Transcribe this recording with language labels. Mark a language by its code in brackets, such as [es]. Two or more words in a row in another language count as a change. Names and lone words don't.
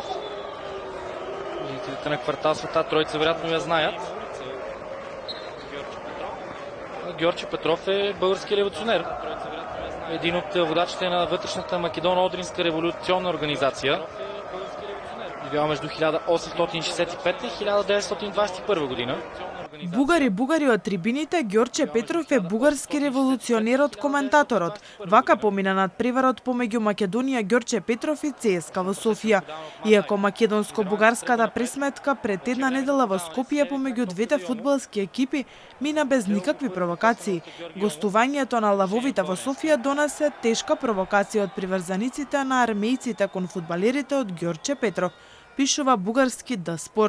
[bg] Жителите на квартал Света Троица вероятно я знаят. Георги Петров е български революционер. Един от водачите на вътрешната Македоно-Одринска революционна организация. Живял между 1865 и 1921 година. [mk] Бугари од трибините, Ѓорче Петров е бугарски револуционерот коментаторот. Вака помина над преварот помеѓу Македонија Ѓорче Петров и ЦСКА во Софија. Иако македонско-бугарската пресметка пред една недела во Скопје помеѓу двете фудбалски екипи мина без никакви провокации, гостувањето на лавовите во Софија донесе тешка провокација од приврзаниците на армејците кон фудбалерите од Ѓорче Петров, пишува бугарски Д Спорт.